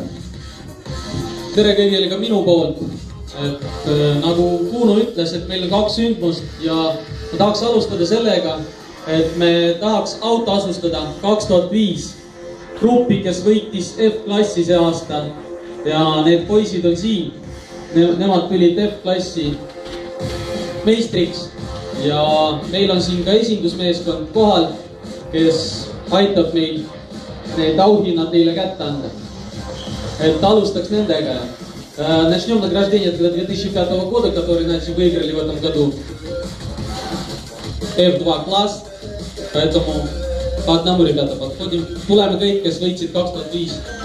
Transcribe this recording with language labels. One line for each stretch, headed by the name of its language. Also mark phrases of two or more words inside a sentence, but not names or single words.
Estonian: Tere kõigile ka minu poolt. Et nagu Kuno ütles, et meil on 2 sündmust ja ma tahaks alustada sellega, et me tahaks autoasustada 2005 gruppi, kes võitis F-klassi see aasta ja need poisid on siin. Nemad tulid F-klassi meistriks ja meil on siin ka esindusmeeskond kohal, kes aitab meil need auhinnad neile kätte anda. Et alustaks nendega.
Russian: Начнем награждение 2005 года, которые выиграли в этом году F2 класс. Поэтому по одному, ребята, подходим.
Estonian: Tuleme kõik, kes võitsid 2005.